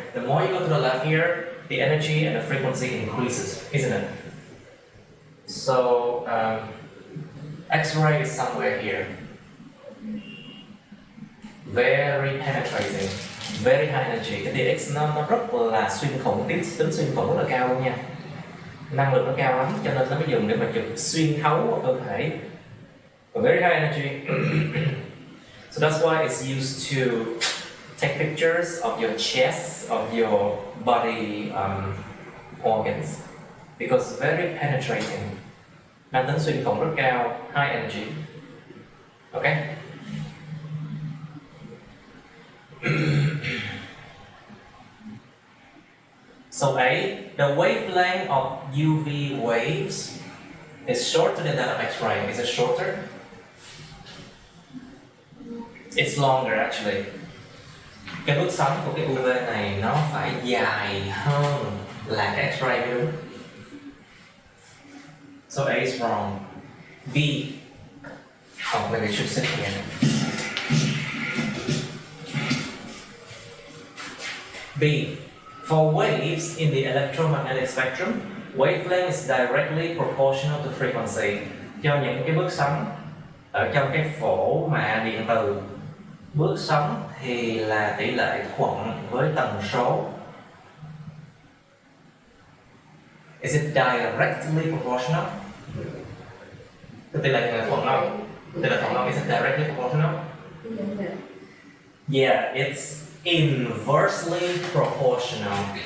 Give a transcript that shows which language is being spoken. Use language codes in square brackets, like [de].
[en] The more you go to the left here, the energy and the frequency increases, isn't it? So X-ray is somewhere here. Very penetrating, very high energy. [vi] Cái tia X nó rất là xuyên thủng, tính xuyên thủng rất là cao luôn nha. Năng lượng nó cao lắm cho nên nó mới dùng để mà chụp xuyên thấu vào cơ thể. [en] Very high energy. So that's why it's used to take pictures of your chest, of your body organs, because very penetrating. [vi] Mang tính xuyên thủng rất cao, [en] high energy. Okay. So A, the wavelength of UV waves is shorter than that of X-ray. Is it shorter? It's longer actually. [vi] Cái bước sóng của cái UV này nó phải dài hơn là cái X-ray mới đúng. [en] So A is wrong. B. Oh, maybe I should sit here. B. For waves in the electromagnetic spectrum, wavelength is directly proportional to frequency. [vi] Cho những cái bước sóng ở trong cái phổ mà điện từ, bước sóng thì là tỷ lệ thuận với tần số. [en] Is it directly proportional? [vi] Cái tỷ lệ thuận không? Tỷ lệ thuận không? [en] Is it directly proportional? Yeah, it's inversely proportional.